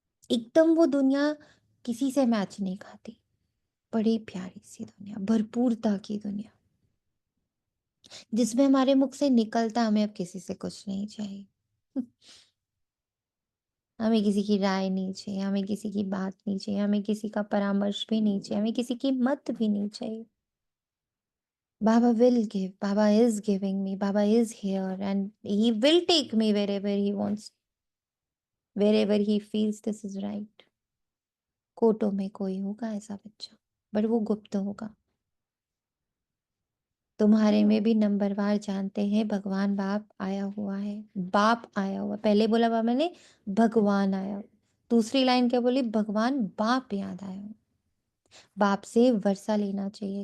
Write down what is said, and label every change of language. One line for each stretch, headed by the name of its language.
Hindi: एकदम वो दुनिया किसी से मैच नहीं खाती। बड़ी प्यारी सी दुनिया, भरपूरता की दुनिया, जिसमें हमारे मुख से निकलता हमें अब किसी से कुछ नहीं चाहिए। हमें किसी की राय नहीं चाहिए, हमें किसी की बात नहीं चाहिए, हमें किसी का परामर्श भी नहीं चाहिए, हमें किसी की मत भी नहीं चाहिए।
English: Baba will give. Baba is giving me. Baba is here and he will take me wherever he wants, wherever he feels this is right.
Hindi: कोटों में कोई होगा ऐसा बच्चा, बट वो गुप्त होगा। तुम्हारे में भी नंबरवार जानते हैं भगवान बाप आया हुआ है। बाप आया हुआ, पहले बोला बाबा ने भगवान आया, दूसरी लाइन क्या बोली? भगवान बाप याद आया। बाप से वर्षा लेना चाहिए।